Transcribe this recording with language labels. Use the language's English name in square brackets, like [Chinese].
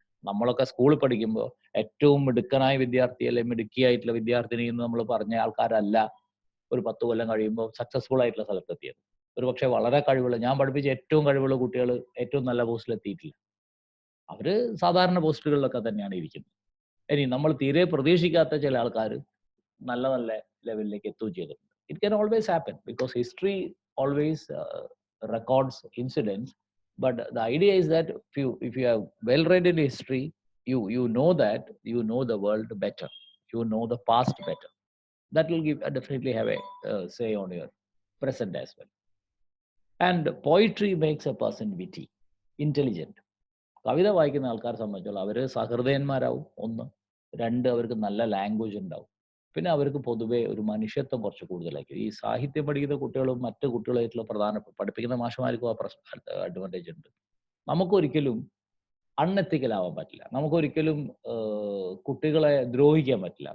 [Malayalam] നമ്മളൊക്കെ സ്കൂളിൽ പഠിക്കുമ്പോൾ ഏറ്റവും മിടുക്കനായ വിദ്യാർത്ഥി അല്ലെങ്കിൽ മിടുക്കിയായിട്ടുള്ള വിദ്യാർത്ഥിനി എന്ന് നമ്മൾ പറഞ്ഞ ആൾക്കാരല്ല ഒരു 10 കൊല്ലം കഴിയുമ്പോൾ സക്സസ്ഫുൾ ആയിട്ടുള്ള സ്ഥലത്തെത്തിയത്. ഒരു പക്ഷേ വളരെ കഴിവുള്ള, ഞാൻ പഠിപ്പിച്ച ഏറ്റവും കഴിവുള്ള കുട്ടികൾ ഏറ്റവും നല്ല പോസ്റ്റിൽ എത്തിയിട്ടില്ല. അവര് സാധാരണ പോസ്റ്റുകളിലൊക്കെ തന്നെയാണ് ഇരിക്കുന്നത്. ഇനി നമ്മൾ തീരെ പ്രതീക്ഷിക്കാത്ത ചില ആൾക്കാർ നല്ല നല്ല ലെവലിലേക്ക് എത്തുകയും ചെയ്തിട്ടുണ്ട്. [English] It can always happen because history always records incidents, but the idea is that if you have well read in history, you know that you know the world better, you know the past better. That will definitely have a say on your present as well. And poetry makes a person witty, intelligent. [Malayalam] കവിത വായിക്കുന്ന ആൾക്കാരെ സംബന്ധിച്ചോളം അവർ സഹൃദയന്മാരാവും. ഒന്ന്. രണ്ട്, അവർക്ക് നല്ല language ഉണ്ടാവും. പിന്നെ അവർക്ക് പൊതുവെ ഒരു മനുഷ്യത്വം കുറച്ച് കൂടുതലായിരിക്കും. ഈ സാഹിത്യം പഠിക്കുന്ന കുട്ടികളും മറ്റു കുട്ടികളായിട്ടുള്ള പഠിപ്പിക്കുന്ന മാഷുമാർക്കും ആ അഡ്വാൻറ്റേജ് ഉണ്ട്. നമുക്കൊരിക്കലും അൺഎത്തിക്കലാവാൻ പറ്റില്ല. നമുക്കൊരിക്കലും കുട്ടികളെ ദ്രോഹിക്കാൻ പറ്റില്ല.